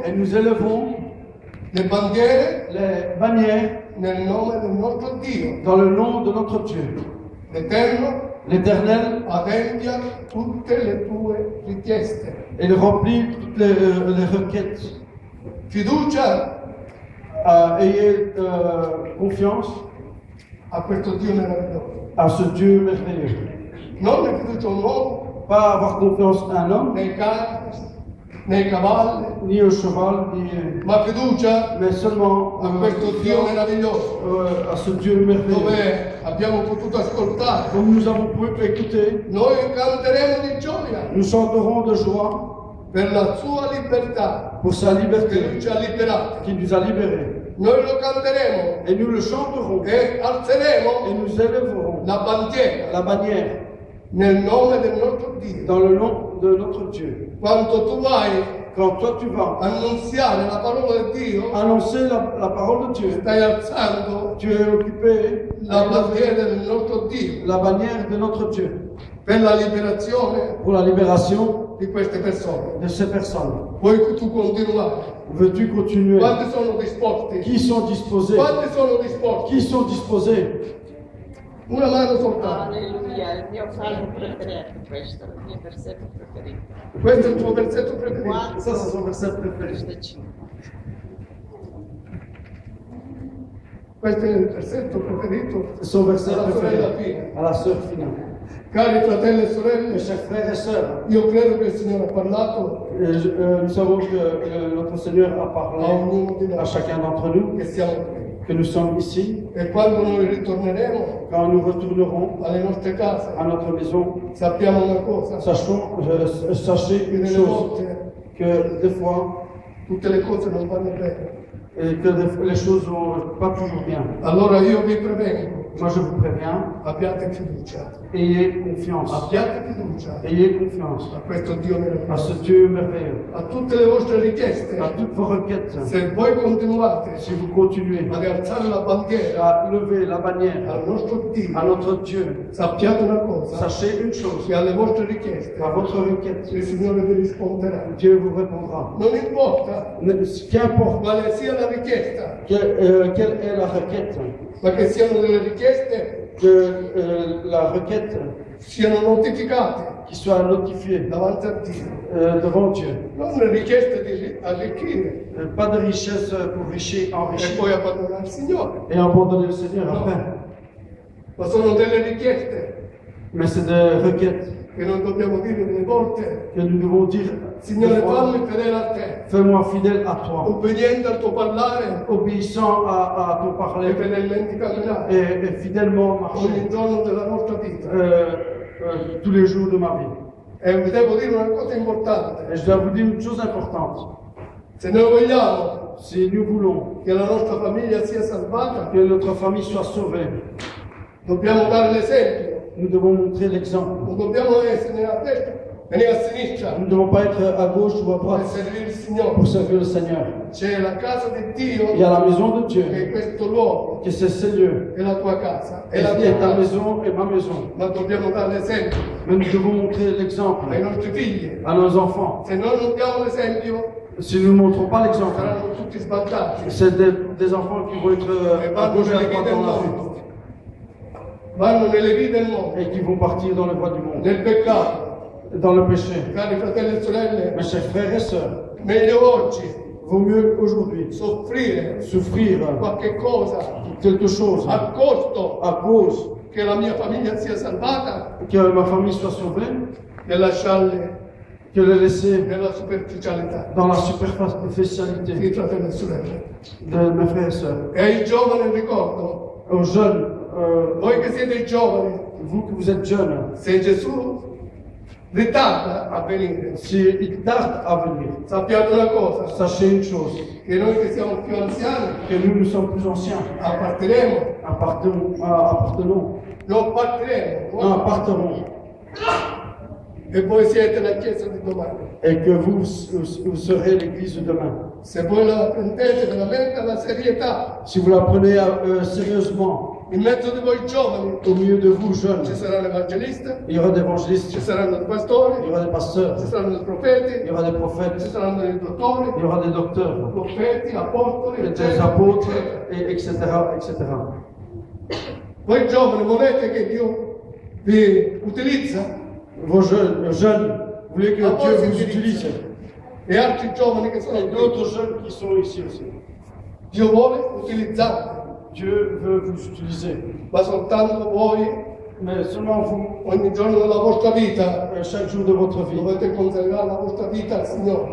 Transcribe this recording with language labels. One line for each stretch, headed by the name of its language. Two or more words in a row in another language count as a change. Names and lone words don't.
French: et nous élevons
Italian: le bandiere
French: les bannières
Italian: nel nome del nostro Dio.
French: dans le nom de notre Dieu.
Italian: L'Eterno
French: L'Éternel,
Italian: adempia tutte le tue richieste.
French: il remplit toutes les requêtes.
Italian: Fiducia
French: Ayez confiance
Italian: a questo Dio meraviglioso.
French: à ce Dieu merveilleux.
Italian: Non è fiducia a un uomo,
French: Pas avoir confiance à un homme,
Italian: nei carri, nei cavalli,
French: ni au cheval, ni,
Italian: ma fiducia
French: mais seulement
Italian: a questo Dio meraviglioso,
French: à ce Dieu merveilleux.
Italian: dove abbiamo potuto ascoltare.
French: Comme nous avons pu écouter,
Italian: Noi canteremo di gioia
French: nous chanterons de joie
Italian: per la sua libertà,
French: pour sa
Italian: che
French: liberté
Italian: lui ci ha liberati.
French: qui nous a libérés.
Italian: Noi lo canteremo
French: Et nous le chanterons
Italian: e
French: et
Italian: alzeremo
French: nous élèverons
Italian: la bandiera
French: la bannière
Italian: nel nome del nostro Dio.
French: dans le nom de notre Dieu.
Italian: Quando tu vai
French: Quand toi tu vas
Italian: annunziare la parola di Dio,
French: annoncer la parole de Dieu,
Italian: stai alzando
French: tu es occupé
Italian: la
French: à élever
Italian: bandiera del nostro Dio
French: la bannière de notre Dieu
Italian: per la liberazione
French: pour la libération
Italian: di queste persone.
French: de ces personnes.
Italian: Vuoi tu continuare?
French: Veux-tu continuer?
Italian: Quanti sono disposti?
French: Qui sont disposés?
Italian: Quanti sono disposti?
French: Qui sont disposés?
Italian: Una mano soltanto. Alleluia, il mio salmo preferito questo, il mio versetto preferito. Questo è il tuo versetto preferito. Quando
French: Ça, c'est son verset préféré.
Italian: questo è 5. Questo è il versetto preferito
French: C'est son verset
Italian: alla sorella
French: préféré
Italian: Pina.
French: à la sœur finale.
Italian: Cari fratelli e
French: Mes
Italian: sorelle,
French: chers frères et sœurs,
Italian: io credo che il Signore ha parlato
French: nous savons que notre Seigneur a a parlé
Italian: ognuno di
French: à
Italian: noi
French: chacun d'entre nous,
Italian: che siamo qui.
French: que nous sommes ici.
Italian: E quando noi ritorneremo
French: Quand nous retournerons
Italian: alle nostre case,
French: à notre maison,
Italian: sappiamo una cosa,
French: sachez
Italian: che
French: une
Italian: delle
French: chose,
Italian: volte
French: que des fois,
Italian: tutte le cose non vanno bene.
French: et que les choses ne vont pas toujours bien.
Italian: Allora io vi prevengo,
French: Moi je vous préviens,
Italian: abbiate fiducia,
French: ayez confiance.
Italian: abbiate fiducia
French: Ayez confiance
Italian: a questo Dio
French: à
Italian: meraviglioso,
French: ce Dieu merveilleux,
Italian: a tutte le vostre richieste.
French: à toutes vos requêtes.
Italian: Se voi continuate
French: Si vous continuez
Italian: ad alzare la bandiera
French: à lever la bannière
Italian: al nostro Dio,
French: à notre Dieu,
Italian: sappiate una cosa,
French: sachez une chose,
Italian: che alle vostre richieste
French: à votre requête,
Italian: il Signore vi risponderà.
French: Dieu vous répondra.
Italian: Non importa
French: Qu'importe
Italian: quale sia la richiesta,
French: quelle est la requête,
Italian: ma che siano delle richieste
French: que la requête
Italian: siano notificate
French: qui soit notifiée
Italian: davanti a Dio.
French: devant Dieu.
Italian: Non le richieste di arricchire
French: Pas de richesse pour
Italian: e
French: enrichir
Italian: poi abbandonare il Signore,
French: et abandonner le Seigneur après.
Italian: ma sono delle richieste
French: Mais c'est des requêtes
Italian: che noi dobbiamo dire delle volte,
French: que nous devons dire,
Italian: Signore
French: des fois,
Italian: fammi fedele a te,
French: fais-moi fidèle à toi,
Italian: obbediente al tuo parlare
French: obéissant à ton
Italian: e
French: parler
Italian: fedelmente camminare
French: et fidèlement marcher
Italian: ogni giorno della nostra vita.
French: tous les jours de ma vie.
Italian: E vi devo dire una cosa importante,
French: Et je dois vous dire une chose importante.
Italian: se noi vogliamo
French: Si nous voulons
Italian: che la nostra famiglia sia salvata,
French: que notre famille soit sauvée,
Italian: dobbiamo dare l'esempio,
French: nous devons montrer l'exemple.
Italian: non dobbiamo essere né a destra né a sinistra
French: Nous ne devons pas être à gauche ou à
Italian: per
French: droite
Italian: servire il Signore.
French: pour servir le Seigneur.
Italian: C'è la casa di
French: Il y
Italian: Dio,
French: a la maison de
Italian: che è
French: Dieu,
Italian: questo luogo,
French: que c'est ce lieu,
Italian: è la tua casa, è
French: et
Italian: la mia
French: ta
Italian: casa,
French: maison et ma maison.
Italian: ma dobbiamo dare l'esempio
French: Mais nous devons montrer l'exemple
Italian: ai nostri figli.
French: à nos enfants.
Italian: Se noi non diamo l'esempio,
French: Si nous ne montrons pas l'exemple,
Italian: saranno tutti sbandati
French: c'est des enfants qui vont être
Italian: e
French: à
Italian: vanno
French: gauche et à
Italian: nelle vie
French: droite
Italian: del
French: dans la
Italian: mondo,
French: rue
Italian: vanno nelle vie del mondo,
French: et qui vont partir dans les voies du monde,
Italian: nel peccato.
French: dans le péché.
Italian: Cari fratelli e sorelle,
French: Mes chers frères et sœurs,
Italian: meglio oggi
French: vaut mieux aujourd'hui
Italian: soffrire
French: souffrir
Italian: qualche cosa
French: quelque chose
Italian: a costo
French: à cause
Italian: che la mia famiglia sia salvata
French: que ma famille soit sauvée
Italian: che lasciarle
French: que le laisser
Italian: nella superficialità.
French: dans la
Italian: Sì,
French: superficialité
Italian: fratelli e sorelle.
French: de mes frères et sœurs.
Italian: E ai giovani ricordo,
French: Aux jeunes,
Italian: voi che siete giovani,
French: vous que vous êtes jeunes,
Italian: se Gesù ritarda a venire,
French: s'il tarde à venir,
Italian: sappiate una cosa,
French: sachez une chose,
Italian: che noi che siamo più anziani
French: que nous sommes plus anciens,
Italian: apparteremo
French: appartenons
Italian: non partiremo.
French: Non, partirons.
Italian: E voi siete la Chiesa di domani.
French: Et que vous serez l'Église de demain.
Italian: Se voi la prendete veramente alla serietà,
French: Si vous la prenez sérieusement,
Italian: in mezzo di voi giovani
French: au milieu de vous jeunes,
Italian: ci sarà l'évangéliste,
French: il y aura des évangélistes,
Italian: ci saranno i
French: il y
Italian: pastori,
French: aura des pasteurs,
Italian: ci saranno i
French: il y
Italian: profeti,
French: aura des
Italian: ci
French: prophètes,
Italian: saranno i dottori,
French: il y aura des docteurs,
Italian: profeti, apostoli,
French: des
Italian: eccetera,
French: apôtres,
Italian: eccetera.
French: et etc., etc.
Italian: Voi giovani volete che Dio vi utilizza?
French: Vos jeunes, vous voulez que Ah, Dieu moi, vous c'est utilise.
Italian: E altri giovani che sono
French: Et qui. d'autres jeunes qui sont ici aussi.
Italian: Dio vuole utilizzarvi,
French: Dieu veut vous utiliser.
Italian: ma soltanto voi
French: Mais seulement vous,
Italian: ogni giorno della vostra vita
French: chaque jour de votre vie,
Italian: dovete consacrare la vostra vita al Signore,